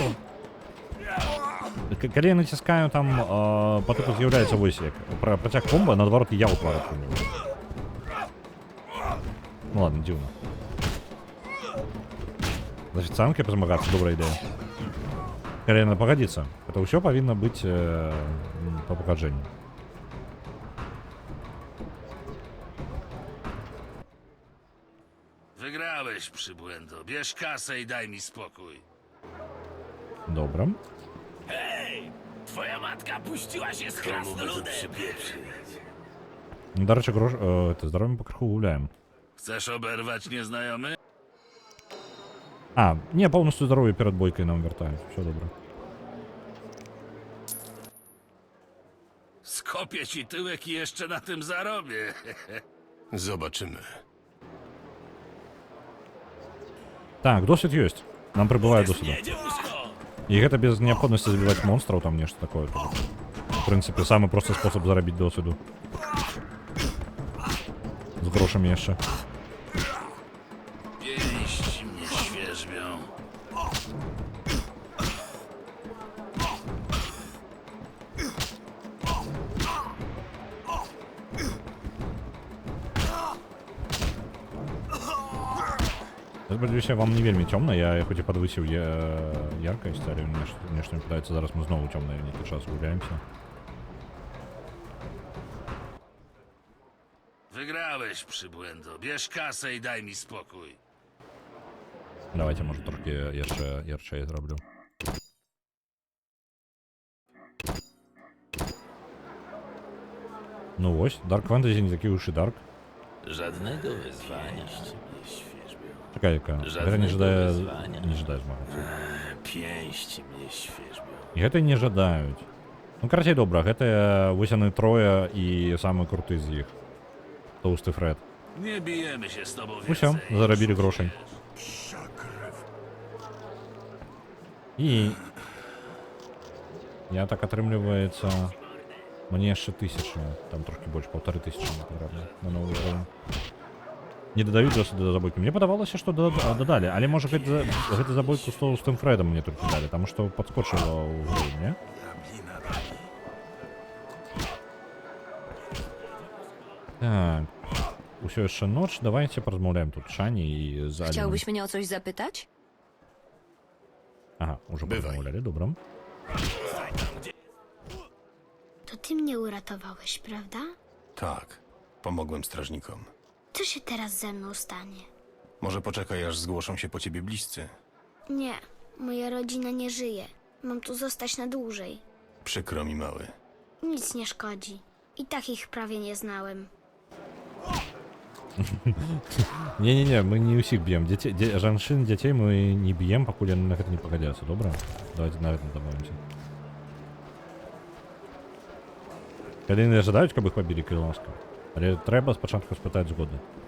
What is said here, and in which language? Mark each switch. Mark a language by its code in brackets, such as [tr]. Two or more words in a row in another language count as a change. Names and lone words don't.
[be] Калі я націскаю там, па тыпу з'яўляецца вось як працяг комба, наадварот я ўтвараю. Ну ладно, дзіўна. З афіцыянкай пазмагацца, добрая ідэя. Калі яна пагадзіцца, гэта ўсё павінна быць па пагаджэнні. [pl] Wygrałeś, przybłędo. Bierz kasę i daj mi spokój. Dobra. Hej! Twoja matka puściła się z krasnoludem! [be] Ну, дарэчы, здароўем пакрыху гуляем. [pl] Chcesz oberwać nieznajomy? [be] А, не, поўнасцю здароўе перад бойкай нам вяртаюць. Усё добра. [pl] Skopię ci tyłek i jeszcze na tym zarobię. Zobaczymy. [be] Так, досвід ёсць. Нам прыбывае досвіду. І гэта без неабходнасці забіваць монстраў, там нешта такое. В прынцыпе, самы просты спосаб зарабіць досвіду. З грошамі яшчэ. [pl] Pięści mnie świerzbią. [be] Спадзяюся, вам не вельмі цёмна, я хоць і падвысіў яркасць, але нешта мне падаецца, зараз мы зноwu цёмна нейкі час гуляемся. [pl] Wygrałeś, przybłędo. Bierz kasę i daj mi spokój. [be] Давайте, może трохи яшчэ ярчэй зроблю. Ну вось, Dark Fantasy не такі уж і Dark. [pl] Żadnego wyzwania. Czekaj, jaka. [be] Гэта не жадае змагацца. [pl] Pięści mnie świerzbią. [be] І гэта не жадаюць. Ну, карацей, добра, гэта вось яны трое і самы круты з іх. Тоўсты Фред. [pl] Nie bijemy się z tobą [be] Усё, [pl] więcej. [be] зарабілі грошай. І... Я так атрымліваецца... Мне яшчэ 1000, там трошки больш 1500 патрэбна на новы ўровень. Не дадаюць досыду да забойкі. Мне падавалася, што дадалі, але можа гэта забойку з тым Фрэдам мне толькі далі, таму што падскочыла ўвогуле, не? Так. Усё яшчэ ноч, давайте паразмаўляем тут Шані і з Аліном. [pl] Chciałbyś mnie o coś zapytać? Aha, już porozmawiali, dobra. To ty mnie uratowałeś, prawda? Tak, pomogłem strażnikom. Co się teraz ze mną stanie? Może poczekaj, aż zgłoszą się po ciebie bliscy. Nie, moja rodzina nie żyje. Mam tu zostać na dłużej. Przykro mi, mały. Nic nie szkodzi. I tak ich prawie nie znałem. [be] Не-не-не, мы не усіх б'ем. Жанчын, дзяцей мы не б'ем, пакуль яны на гэта не пагадзяцца, добра? Давайте на гэта дамовімся. Калі яны жадаюць, каб іх пабілі, калі ласка. Але трэба спачатку спытаць згоды.